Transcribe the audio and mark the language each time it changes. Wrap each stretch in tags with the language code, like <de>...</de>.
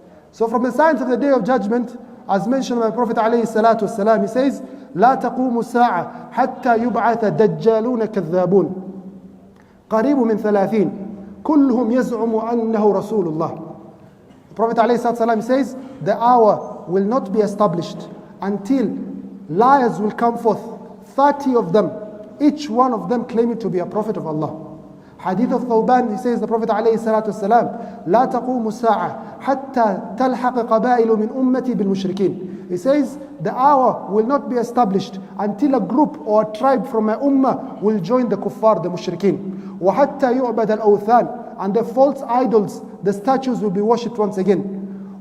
<en>So from the signs of the Day of Judgment, as mentioned by Prophet alayhi salatu wasalam, he says,</en> <ar>لا تقوم الساعة حتى يبعث دجالون كذابون قريب من 30 كلهم يزعم أنه رسول الله.</ar> <en>The Prophet ﷺ says, the hour will not be established until liars will come forth, 30 of them, each one of them claiming to be a prophet of Allah. Hadith of Thawban, he says, the Prophet</en> <ar>ﷺ, لا تقوم الساعة حتى تلحق قبائل من أمتي بالمشركين.</ar> <en>He says, the hour will not be established until a group or a tribe from my ummah will join the kuffar, the mushrikeen.</en> <ar>وَحَتَّى يُعْبَدَ الْأَوْثَانِ.</ar> <en>And the false idols, the statues will be worshipped once again.</en>